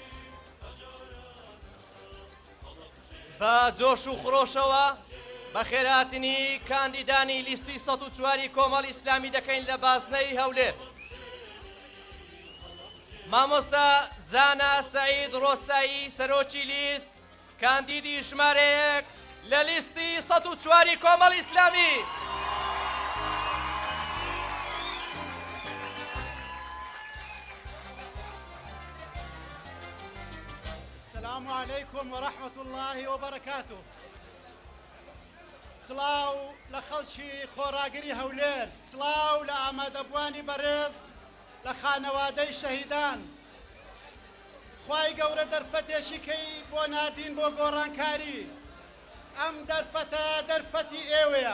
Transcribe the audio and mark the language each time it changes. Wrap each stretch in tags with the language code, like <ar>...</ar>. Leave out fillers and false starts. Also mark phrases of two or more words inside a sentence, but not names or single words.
<ckb>بە جۆش و خڕۆشەوە بە خێراتنی کاندیدانی لیستی ١04 کۆمەڵ ئیسلامی دەکەین لە بازنەی هەولێر. مامۆستا زانا سەعید ڕۆستایی سەرۆکی لیست کاندیدی ژمارە 1 لە لیستی ١04 کۆمەڵ ئیسلامی.</ckb> <ar>السلام عليكم ورحمة الله وبركاته.</ar> <ckb>سلااو لە خەڵکی خۆراگری هەولێر، سلااو لە ئامادەبوانی بەڕێز لە خانەوادەی شەهیدان. خوای گەورە دەرفەتێکی کەی بۆ ناردین بۆ گۆڕانکاری. ئەم دەرفەتە دەرفەتی ئێوەیە.</ckb>